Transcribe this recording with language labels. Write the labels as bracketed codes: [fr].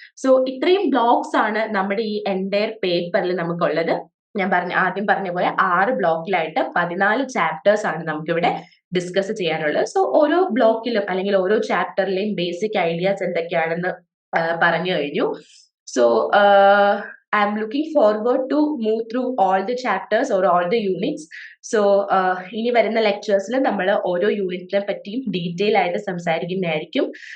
[ml] So ഇത്രയും blocks ആണ് നമ്മുടെ ഈ എൻറ്റയർ പേപ്പറിൽ നമുക്കുള്ളത്. ഞാൻ ആദ്യം പറഞ്ഞ പോലെ 6 ബ്ലോക്കിലായിട്ട് 14 ചാപ്റ്റേഴ്സ് ആണ് നമുക്കിവിടെ ഡിസ്കസ് ചെയ്യാനുള്ളത്. സോ ഓരോ ബ്ലോക്കിലും അല്ലെങ്കിൽ ഓരോ ചാപ്റ്ററിലെയും ബേസിക് ഐഡിയാസ് എന്തൊക്കെയാണെന്ന് പറഞ്ഞു കഴിഞ്ഞു. [en] So I'm looking forward to move through all the chapters or all the units. [ml] So ഇനി വരുന്ന ലെക്ചേഴ്സിൽ നമ്മൾ ഓരോ യൂണിറ്റിനെ പറ്റിയും ഡീറ്റെയിൽ ആയിട്ട് സംസാരിക്കുന്നതായിരിക്കും.